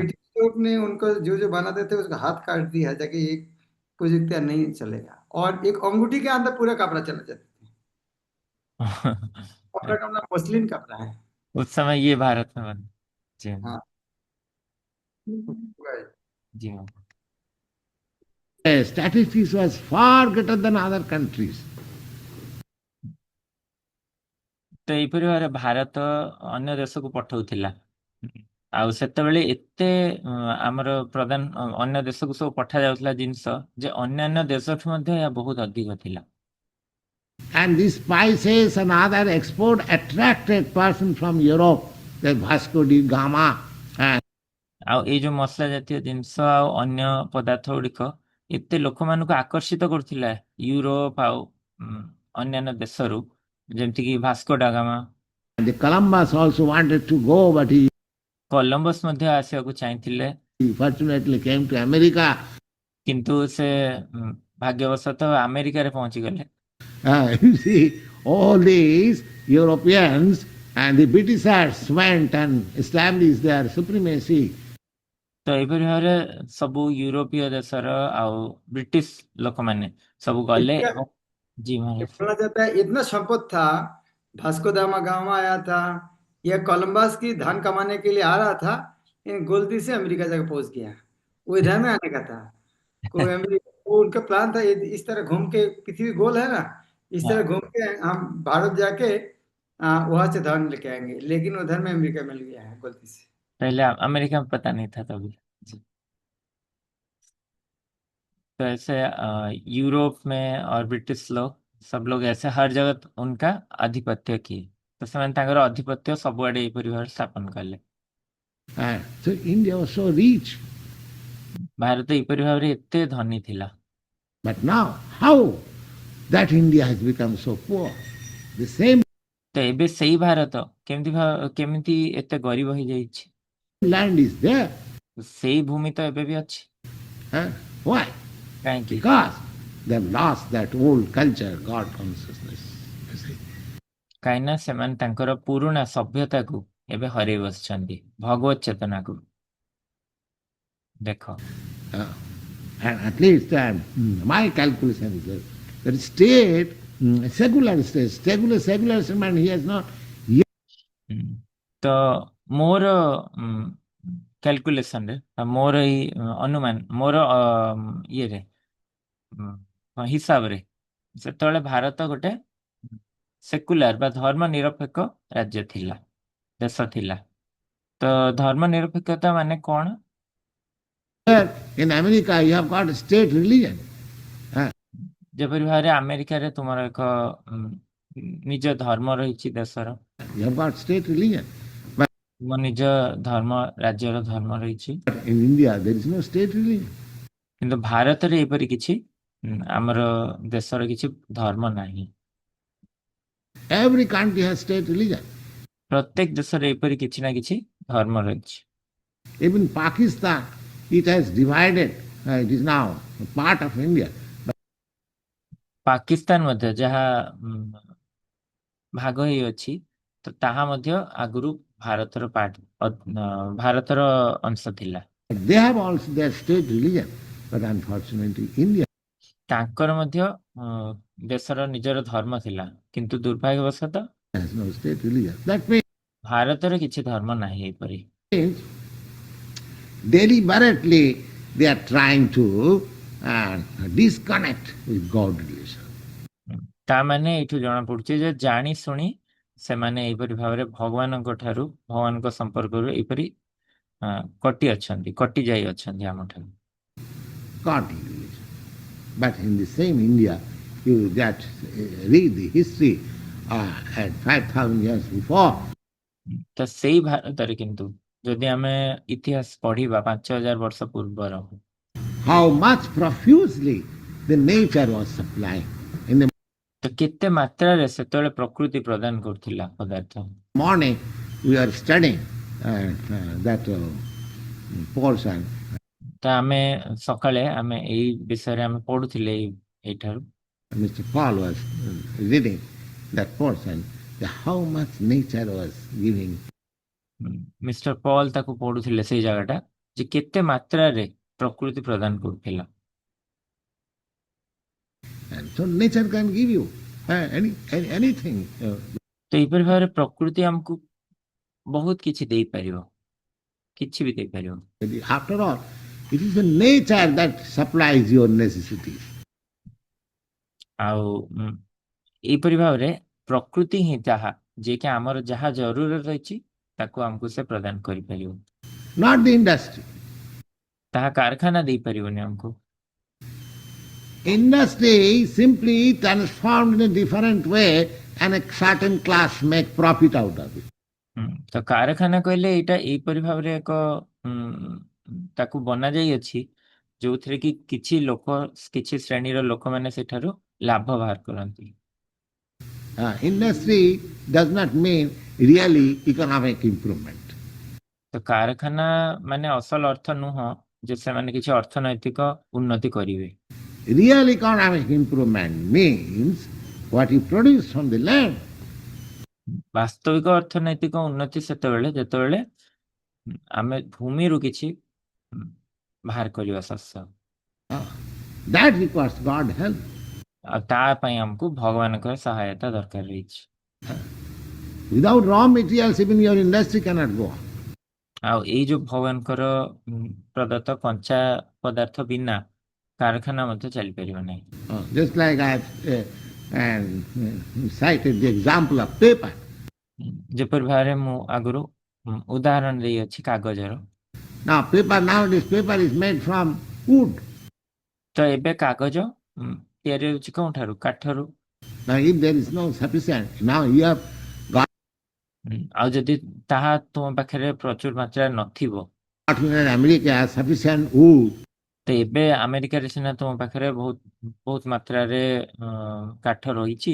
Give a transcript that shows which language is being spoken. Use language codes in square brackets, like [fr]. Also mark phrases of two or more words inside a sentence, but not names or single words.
[hi] ब्रिटिश लोग ने उनको जो जो बनाते थे उसका हाथ काट दिया ताकि एक कुछ इतना नहीं चलेगा, और एक अंगूठी के अंदर पूरा कपड़ा चला जाता है। कपड़ा का नाम मसलिन कपड़ा है। उस समय ये भारत में बना। जी हाँ। हाँ। जी हाँ। [en] Statistics was far greater than other countries. [or] ତ ଏଇପରି ଭାବରେ ଭାରତ ଅନ୍ୟ ଦେଶକୁ ପଠାଉଥିଲା, ଆଉ ସେତେବେଳେ ଏତେ ଆମର ପ୍ରଦାନ ଅନ୍ୟ ଦେଶକୁ ସବୁ ପଠାଯାଉଥିଲା ଜିନିଷ ଯେ ଅନ୍ୟାନ୍ୟ ଦେଶଠୁ ମଧ୍ୟ ଏହା ବହୁତ ଅଧିକ ଥିଲା। [en] And these spices and other export attracted person from Europe, the Vasco da Gama. [or] ଆଉ ଏଇ ଯୋଉ ମସଲା ଜାତୀୟ ଜିନିଷ ଆଉ ଅନ୍ୟ ପଦାର୍ଥ ଗୁଡ଼ିକ ଏତେ ଲୋକମାନଙ୍କୁ ଆକର୍ଷିତ କରୁଥିଲା ୟୁରୋପ ଆଉ ଅନ୍ୟାନ୍ୟ ଦେଶରୁ, ଯେମିତିକି ଭାସ୍କୋ ଡା ଗାମା। [en] The Columbus also wanted to go, but he [or] କଲମ୍ବସ ମଧ୍ୟ ଆସିବାକୁ ଚାହିଁଥିଲେ, [en] fortunately came to America. [or] କିନ୍ତୁ ସେ ଭାଗ୍ୟବଶତଃ ଆମେରିକାରେ ପହଞ୍ଚିଗଲେ। [en] You see, all these Europeans and the Britishers went and established their supremacy. [or] ତ ଏଇପରି ଭାବରେ ସବୁ ୟୁରୋପୀୟ ଦେଶର ଆଉ ବ୍ରିଟିଶ ଲୋକମାନେ ସବୁ ଗଲେ ଏବଂ [hi] जी महाराज। बोला जाता है इतना संपत्ति था, भास्को दा गामा आया था, यह कोलंबस की धन कमाने के लिए आ रहा था, इन गलती से अमेरिका जाकर पहुंच गया। वो इधर में आने का था, कोई अमेरिका, वो उनका प्लान था इस तरह घूम के, पृथ्वी गोल है ना, इस तरह घूम के हम भारत जाके वहां से धन लेके आएंगे, लेकिन उधर में अमेरिका मिल गया है गलती से। पहले अमेरिका में पता नहीं था तभी जी। तो ऐसे यूरोप में और ब्रिटिश लोग सब लोग ऐसे हर जगह उनका आधिपत्य किए, तो [or] ସେମାନେ ତାଙ୍କର ଆଧିପତ୍ୟ ସବୁଆଡେ ଏହିପରି ଭାବରେ ସ୍ଥାପନ କଲେ। [en] So India was so rich. [or] ଭାରତ ଏହିପରି ଭାବରେ ଏତେ ଧନୀ ଥିଲା। [en] But now, how that India has become so poor? The same [or] ତ ଏବେ ସେଇ ଭାରତ କେମିତି ଏତେ ଗରିବ ହେଇଯାଇଛି? [en] land is there. [or] ସେଇ ଭୂମି ତ ଏବେ ବି ଅଛି। [en] Why? [or] କାହିଁକି? [en] Because they have lost that old culture, God consciousness. You see. [or] କାହିଁକି ନା ସେମାନେ ତାଙ୍କର ପୁରୁଣା ସଭ୍ୟତାକୁ ଏବେ ହରେଇ ବସିଛନ୍ତି, ଭଗବତ ଚେତନାକୁ। ଦେଖ, [en] And at least my calculation is that state, secular state, secular man, he has not yet. [or] ତ ମୋର କ୍ୟାଲକୁଲେସନରେ, ମୋର ଏଇ ଅନୁମାନ, ମୋର ଇଏରେ ହିସାବରେ ସେତେବେଳେ ଭାରତ ଗୋଟେ ସେକୁଲାର ବା ଧର୍ମ ନିରପେକ୍ଷ ରାଜ୍ୟ ଥିଲା, ଦେଶ ଥିଲା। ତ ଧର୍ମ ନିରପେକ୍ଷତା ମାନେ କ'ଣ? [en] In America, you have got a state religion. [or] ଯେପରି ଭାବରେ ଆମେରିକାରେ ତୁମର ଏକ ନିଜ ଧର୍ମ ରହିଛି ଦେଶର। [en] You have got state religion. But [or] ମୋ ନିଜ ଧର୍ମ ରାଜ୍ୟର ଧର୍ମ ରହିଛି, [en] But in India, there is no state religion. [or] କିନ୍ତୁ ଭାରତରେ ଏପରି କିଛି ଆମର ଦେଶର କିଛି ଧର୍ମ ନାହିଁ। [en] Every country has state religion. [or] ପ୍ରତ୍ୟେକ ଦେଶରେ ଏପରି କିଛି ନା କିଛି ଧର୍ମ ରହିଛି। [en] Even Pakistan, it has divided. It is now part of India. [or] ପାକିସ୍ତାନ ମଧ୍ୟ ଯାହା ଭାଗ ହେଇଅଛି, ତ ତାହା ମଧ୍ୟ ଆଗରୁ ଭାରତର ଅଂଶ ଥିଲା। [en] But they have also their state religion. But unfortunately, India [or] ତାଙ୍କର ମଧ୍ୟ ଦେଶର ନିଜର ଧର୍ମ ଥିଲା, କିନ୍ତୁ ଦୁର୍ଭାଗ୍ୟବଶତଃ [en] has no state religion. That means [or] ଭାରତରେ କିଛି ଧର୍ମ ନାହିଁ ଏପରି। [en] deliberately they are trying to disconnect with God relation. [or] ତା ମାନେ ଏଇଠୁ ଜଣା ପଡୁଛି ଯେ ଜାଣି ଶୁଣି ସେମାନେ ଏହିପରି ଭାବରେ ଭଗବାନଙ୍କ ସମ୍ପର୍କରୁ ଏପରି କଟି ଯାଇ ଅଛନ୍ତି ଆମଠାରୁ। [en] Godly religion. But in the same India, you get read the history at 5,000 years before. [or] ତ ସେଇ ଭାରତରେ କିନ୍ତୁ ଯଦି ଆମେ ଇତିହାସ ପଢିବା 5,000 ବର୍ଷ ପୂର୍ବର, [en] How much profusely the nature was supplying. In the [or] ତ କେତେ ମାତ୍ରାରେ ସେତେବେଳେ ପ୍ରକୃତି ପ୍ରଦାନ କରୁଥିଲା ପଦାର୍ଥ। [en] morning, we are studying that portion. [or] ତ ଆମେ ସକାଳେ ଆମେ ଏଇ ବିଷୟରେ ଆମେ ପଢୁଥିଲେ ଏଇଠାରୁ। [en] Mr. Paul was reading that portion, how much nature was giving. [or] ମିଷ୍ଟର ପଲ୍ ତାକୁ ପଢୁଥିଲେ ସେଇ ଜାଗାଟା, ଯେ କେତେ ମାତ୍ରାରେ ପ୍ରକୃତି ପ୍ରଦାନ କରୁଥିଲା। [en] And so nature can give you anything. [or] ତ ଏହିପରି ଭାବରେ ପ୍ରକୃତି ଆମକୁ ବହୁତ କିଛି ଦେଇପାରିବ, କିଛି ବି ଦେଇପାରିବ। [en] After all, it is the nature that supplies your necessities. [or] ଆଉ ଏହିପରି ଭାବରେ ପ୍ରକୃତି ହିଁ ତାହା ଯିଏକି ଆମର ଯାହା ଜରୁରତ ରହିଛି ତାକୁ ଆମକୁ ସେ ପ୍ରଦାନ କରିପାରିବ। [en] Not the industry. [or] ତାହା କାରଖାନା ଦେଇପାରିବନି ଆମକୁ। [en] Industry simply transformed in a different way and a certain class make profit out of it. [or] ତ କାରଖାନା କହିଲେ ଏଇଟା ଏଇପରି ଭାବରେ ଏକ ତାକୁ ବନା ଯାଇଅଛି ଯୋଉଥିରେ କି କିଛି ଶ୍ରେଣୀର ଲୋକମାନେ ସେଠାରୁ ଲାଭ ବାହାର କରନ୍ତି। [en] Industry does not mean really economic improvement. [or] ତ କାରଖାନା ମାନେ ଅସଲ ଅର୍ଥ ନୁହଁ ଯେ ସେମାନେ କିଛି ଅର୍ଥନୈତିକ ଉନ୍ନତି କରିବେ। [en] Real economic improvement means what you produce from the land. [or] ବାସ୍ତବିକ ଅର୍ଥନୈତିକ ଉନ୍ନତି ସେତେବେଳେ ଯେତେବେଳେ ଆମେ ଭୂମିରୁ କିଛି ବାହାର କରିବା ଶସ୍ୟ। [en] That requires God help. [or] ଆଉ ତା ପାଇଁ ଆମକୁ ଭଗବାନଙ୍କର ସହାୟତା ଦରକାର ରହିଛି। [en] Without raw materials, even your industry cannot go on. [or] ଆଉ ଏଇ ଯୋଉ ଭଗବାନଙ୍କର ପ୍ରଦତ୍ତ କଞ୍ଚା ପଦାର୍ଥ ବିନା କାରଖାନା ମଧ୍ୟ ଚାଲିପାରିବ ନାହିଁ। [en] Just like I cited the example of paper. [or] ଯେପରି ଭାବରେ ମୁଁ ଆଗରୁ ଉଦାହରଣ ଦେଇଅଛି କାଗଜର। [en] Now nowadays paper is made from wood. [or] ତ ଏବେ କାଗଜ ତିଆରି ହେଉଛି କୋଉଠାରୁ? କାଠରୁ। [en] Now if there is no sufficient, now you have got [or] ଆଉ ଯଦି ତାହା ତୁମ ପାଖରେ ପ୍ରଚୁର ମାତ୍ରାରେ ନଥିବ, [en] in America sufficient wood. [or] ତ ଏବେ ଆମେରିକାରେ ସିନା ତୁମ ପାଖରେ ବହୁତ ମାତ୍ରାରେ କାଠ ରହିଛି।